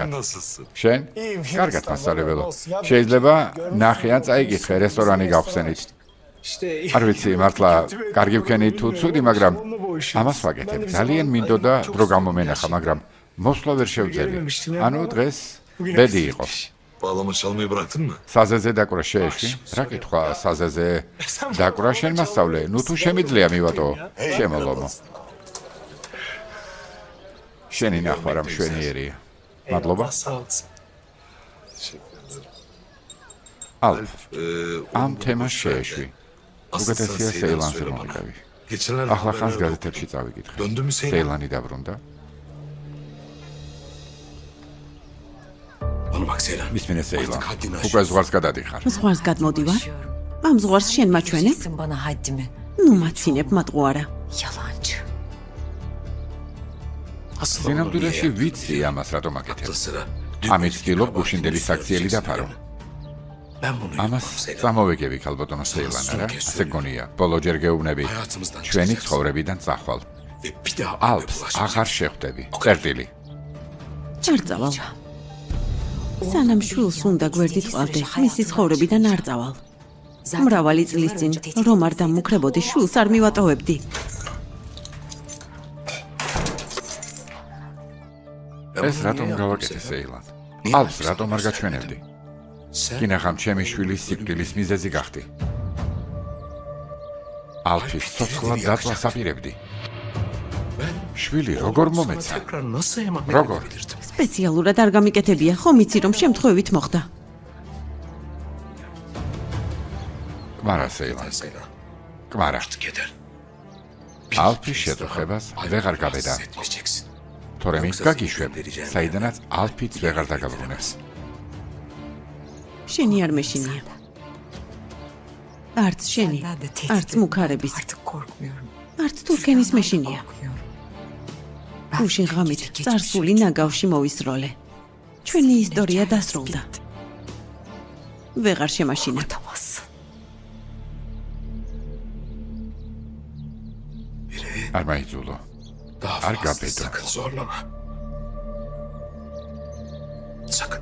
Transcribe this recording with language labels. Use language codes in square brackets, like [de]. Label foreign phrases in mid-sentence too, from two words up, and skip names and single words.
[ka] შენ? კარგად მასწავლებელო. შეიძლება ნახე ან წაიკითხე რესტორანი გავხსენით. არ ვიცი, მართლა კარგი ვქენი თუ ცუდი, მაგრამ ამას ვაკეთებ. ძალიან მინდოდა დრო გამომენახა, მაგრამ მოსვლა ვერ შევძელი. ანუ დღეს ბედი იყო. [tr] Bağlama çalmayı bıraktın mı? [ka] საზეზე დაკვრა შეეშვი? რა კითხვა საზეზე დაკვრა შენ მასწავლე? ნუ თუ შემიძლია მივატო. შემოლომო. შენი ნახვა რა მშვენიერია. მადლობა. [tr] Sağ olasın. Teşekkür ederim. [ka] ალფ, ამ თემას შეეშვი. უკეთესია სეილანზე მომიყევი. [tr] Geçenlerde [ka] ახლა ხანს [tr] haberlerde [ka] გაზეთებში წავიკითხე. [tr] Döndü mü Seylan? [ka] სეილანი დაბრუნდა. [tr] Bana bak Seylan. [ka] მისმინე სეილან. [tr] Artık haddini [ka] უკვე [tr] aşıyorsun. [ka] ზღვარს გადადიხარ. ზღვარს გადმოდივარ. ამ ზღვარს შენ მაჩვენებ? [tr] Göreceksin bana haddimi. [ka] ნუ მაცინებ მატყუარა. [tr] Yalancı. Asıl [ka] სინამდვილეში ვიცი ამას რატომ აკეთებ. [tr] sıra. [ka] ამით ვცდილობ გუშინდელი საქციელი დაფარო. [tr] Ben bunu [ka] ამას [tr] yapmam Seylan. [ka] წამოვეგები ქალბატონო სეილან, რა? ასე გონია. ბოლო ჯერ გეუბნები. [tr] Hayatımızdan [ka] ჩვენი [tr] çıkacaksın. [ka] ცხოვრებიდან წახვალ. [tr] Ve bir daha [ka] ალფს აღარ შეხვდები. წერტილი. არ წავალ. სანამ შვილს უნდა გვერდით ყავდე, მისი ცხოვრებიდან არ წავალ. მრავალი წლის წინ რომ არ დამუქრებოდი, შვილს არ მივატოვებდი. ეს რატომ გავაკეთე სეილან? ალფს რატომ არ გაჩვენებდი? კინახამ ჩემი შვილის სიკვდილის მიზეზი გახდი. ალფის ცოცხლად დაწვას აპირებდი. შვილი როგორ მომეცა? [tr] Tekrar nasıl emanet [ka] Rogor. [tr] edebilirdim? [ka] სპეციალურად არ გამიკეთებია, ხომ იცი რომ შემთხვევით მოხდა. კმარა სეილან. Seylan. კმარა. [tr] Artık yeter. [ka] ალფის შეწუხებას ვეღარ გაბედა. [tr] Etmeyeceksin. [ka] თორემ ის გაგიშვებ, საიდანაც ალფიც ვეღარ დაგაბრუნებს. შენი არ მეშინია. არც შენი, [tr] Senden de tehdit [ka] არც მუქარების, [tr] Artık korkmuyorum. [ka] არც თურქენის მეშინია. [tr] Korkmuyorum. [ka] გუშინ ღამით წარსული ნაგავში მოვისროლე. ჩვენი ისტორია დასრულდა. ვეღარ შემაშინებ. [tr] Unutamazsın. [ka] არ მაიძულო. [tr] Daha [ka] Ar [tr] fazla [ka] gabedo. [tr] sakın zorlama. Sakın.